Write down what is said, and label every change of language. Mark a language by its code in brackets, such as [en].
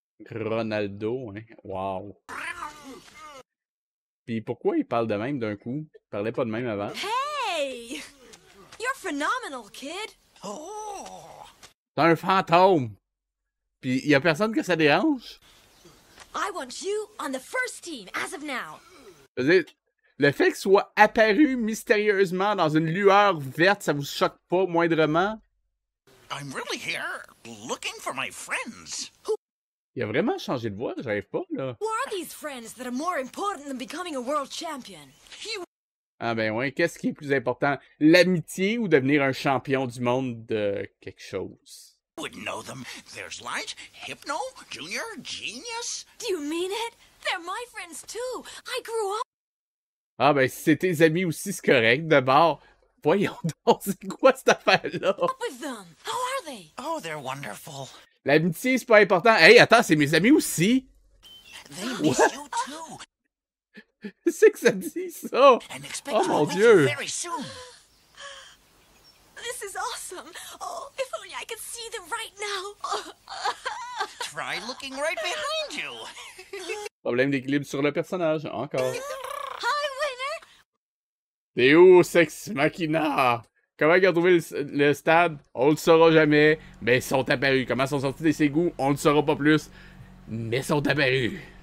[fr] Ronaldo, hein? Wow. Puis pourquoi il parle de même d'un coup? Il parlait pas de même avant. [en] Hey! You're phenomenal, kid. [fr] C'est un fantôme! Puis y a personne que ça dérange? [en] I want you on the first team as of now. [fr] Je veux dire, le fait qu'il soit apparu mystérieusement dans une lueur verte, ça vous choque pas moindrement? [en] I'm really here looking for my friends. [fr] Il a vraiment changé de voix, j'arrive pas, là. [en] Who are these friends that are more important than becoming a world champion? [fr] Ah ben ouais, qu'est-ce qui est plus important? L'amitié ou devenir un champion du monde de quelque chose? [en] Would know them. There's Light, Hypno, Junior, Genius. Do you mean it? They're my friends too. I grew up. [fr] Ah ben si c'est tes amis aussi, c'est correct. D'abord, voyons donc, c'est quoi cette affaire-là? [en] With them. How are they? Oh, they're wonderful. [fr] L'amitié, c'est pas important. Hey, attends, c'est mes amis aussi. [en] They miss you too. [fr] C'est que ça dit, ça? Oh mon Dieu! [en] Very soon. This is awesome. Oh, if only I could see them right now. Try looking right behind you. [fr] Problème d'équilibre sur le personnage, encore. [en] Hi, Winner. [fr] T'es où, Sex Machina? Comment ils ont trouvé le stade? On le saura jamais, mais ils sont apparus. Comment ils sont sortis des égouts? On le saura pas plus, mais ils sont apparus.